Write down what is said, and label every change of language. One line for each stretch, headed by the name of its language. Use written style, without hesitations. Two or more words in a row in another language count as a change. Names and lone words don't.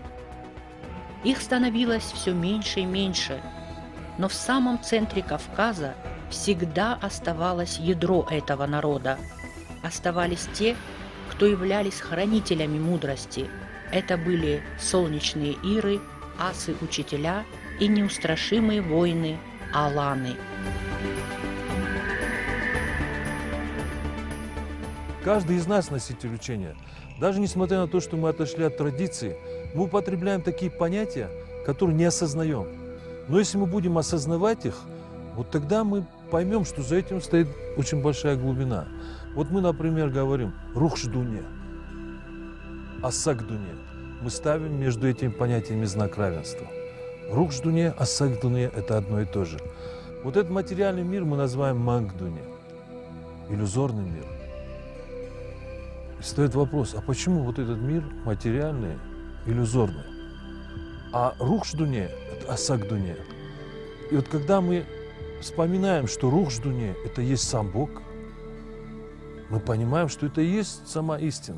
Russian: Их становилось все меньше и меньше, но в самом центре Кавказа всегда оставалось ядро этого народа. Оставались те, кто являлись хранителями мудрости. Это были солнечные иры, асы-учителя и неустрашимые воины аланы. Каждый из нас носитель учения. Даже несмотря на то, что мы отошли от традиции, мы употребляем такие понятия, которые не осознаем. Но если мы будем осознавать их, вот тогда мы поймем, что за этим стоит очень большая глубина. Вот мы, например, говорим «рух-ждуне», «асак-дуне». Мы ставим между этими понятиями знак равенства. «Рух-ждуне», «асак-дуне» – это одно и то же. Вот этот материальный мир мы называем «манг-дуне», иллюзорный мир. И стоит вопрос, а почему вот этот мир материальный, иллюзорный? А «рух-ждуне» – это «асак-дуне». И вот когда мы вспоминаем, что рух-ждуне – это есть сам Бог, мы понимаем, что это и есть сама истина.